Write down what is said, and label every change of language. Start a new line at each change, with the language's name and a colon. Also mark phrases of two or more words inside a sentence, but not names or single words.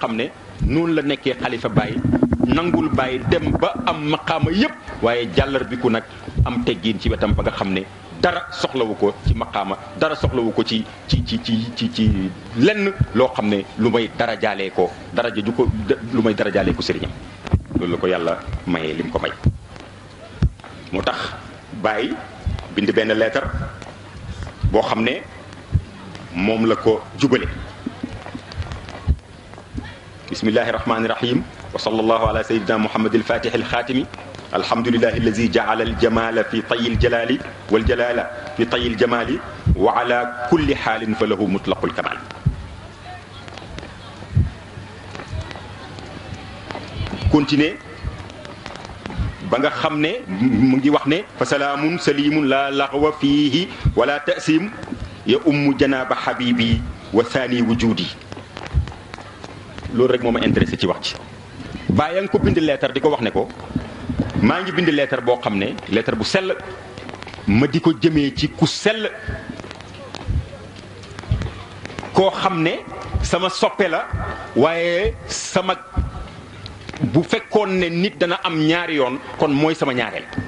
Wolof: xam ne noonu la nekkee xalifa Baay nangul Baay dem ba am maqaama yépp waaye jàllar bi ku nag am teggiin ci wetam ba nga xam ne dara soxlawu ko ci maqaama dara soxlawu ko ci lenn loo xam ne lu may dara jaalee ko sëriñam loolu la ko yàlla mayee lim ko may moo tax Baay bind benn leetar boo xam ne moom la ko jubale
Arabic: بسم الله الرحمن الرحيم وصلى الله على سيدنا محمد الفاتح الخاتم الحمد لله الذي جعل الجمال في طي الجلال والجلال في طي الجمال وعلى كل حال فله مطلق الكمال
Wolof: continuer ba nga xam ne mu ngi wax ne
Arabic: فسلام سالم لا لغو فيه ولا تأثيم يا أم جناب حبيبي وثاني وجودي
Wolof: loolu rek moo ma intéressé ci wax ci bàyyi nga ko bind leetar di ko wax ne ko maa ngi bind leetar boo xam ne leetar bu sell ma di ko jëmee ci ku sell koo xam ne sama soppe la waaye sama bu fekkoon ne nit dana am ñaari yoon kon mooy sama ñaareel